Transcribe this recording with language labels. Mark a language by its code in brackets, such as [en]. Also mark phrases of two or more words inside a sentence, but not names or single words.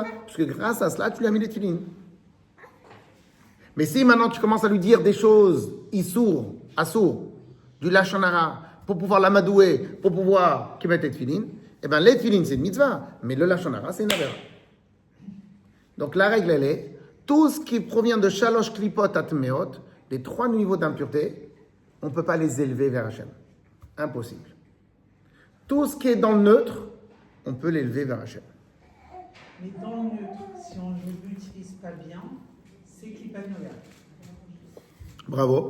[fr] Parce que grâce à cela, tu lui as mis les tefilines. Mais si maintenant tu commences à lui dire des choses, [he] איסור, אסור, [fr] du [he] לשון הרע, [fr] pour pouvoir l'amadouer, pour pouvoir qu'il mette les tefilines, eh bien les tefilines c'est une mitzvah, mais le [he] לשון הרע [fr] c'est une avera. Donc la règle elle est, tout ce qui provient de [he] שלש קליפות הטמאות, [fr] les 3 niveaux d'impureté, on ne peut pas les élever vers Hachem. Impossible. Tout ce qui est dans le neutre, on peut l'élever vers Hachem. Mais dans le neutre, si on ne l'utilise pas bien, c'est [he] קליפת נוגה. [fr] Bravo.